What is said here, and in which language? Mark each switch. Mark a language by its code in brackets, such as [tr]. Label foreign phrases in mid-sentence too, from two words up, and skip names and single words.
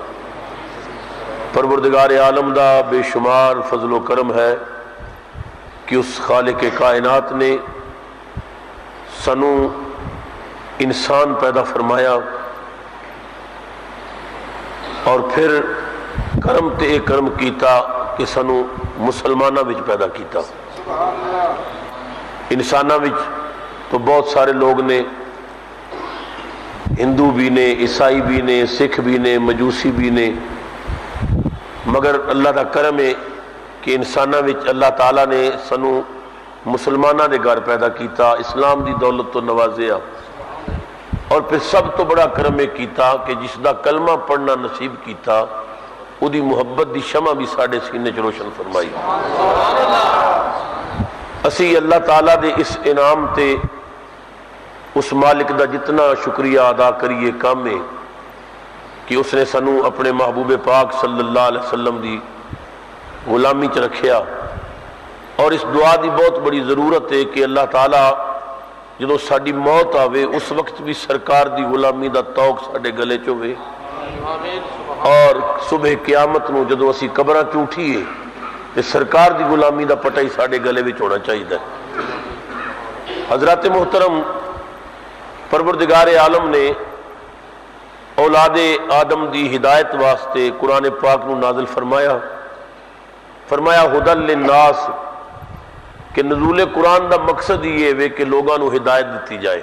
[pa] پروردگار عالم دا بے شمار فضل و کرم ہے کہ اس خالق کائنات نے سنوں انسان پیدا فرمایا اور پھر کرم تے کرم کیتا کہ سنو مسلمانہ وچ پیدا کیتا۔ انسانہ وچ تو بہت سارے لوگ نے، ہندو بھی نے، عیسائی بھی نے، سکھ بھی نے، مجوسی بھی نے، مگر اللہ دا کرم ہے کہ انسانہ وچ اللہ تعالیٰ نے سنو مسلمانہ دے گھر پیدا کیتا، اسلام دی دولت تو نوازیا، اور پھر سب تو بڑا کرم کیتا کہ جس دا کلمہ پڑھنا نصیب کیتا او دی محبت دی شمع بھی ساڑھے سینے چ روشن فرمائی۔ اسی اللہ تعالیٰ دے اس انعام تے اس مالک دا جتنا شکریہ ادا کریے کام ہے کہ اس نے سنو اپنے محبوب پاک صلی اللہ علیہ وسلم دی غلامی چ رکھیا، اور اس دعا دی بہت بڑی ضرورت ہے کہ اللہ تعالیٰ جدو ساڈی موت آوے اس وقت بھی سرکار دی غلامی دا توق ساڈے گلے چ ہوے، اور صبح قیامت نو جدو اسی قبراں چ اٹھیے تے سرکار دی غلامی دا پٹا ہی ساڈے گلے وچ ہونا چاہیے۔ حضرات محترم، پروردگار عالم نے اولاد آدم دی ہدایت واسطے قرآن پاک نو نازل فرمایا [ar] ہدی للناس، [pa] کہ نزول قرآن دا مقصد یہ ہے کہ لوگاں نو ہدایت دیتی جائے۔